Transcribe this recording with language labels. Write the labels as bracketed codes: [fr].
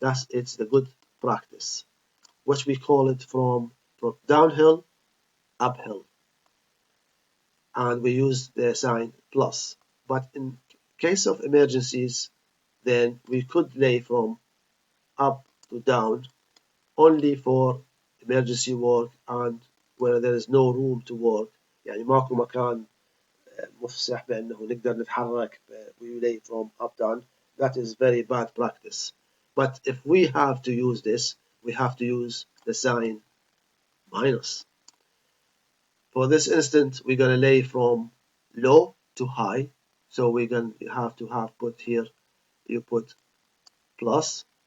[en] It's the good practice, which we call it from downhill, uphill, and we use the sign plus. But in case of emergencies, then we could lay from up to down only for emergency work and where there is no room to work. [ar] يعني ماكو مكان مفسح بأنه نقدر نتحرك, [en] we lay from up down. That is very bad practice. But if we have to use this, we have to use the sign minus. For this instance, we're going to lay from low to high. So we're going to have put here, you put plus.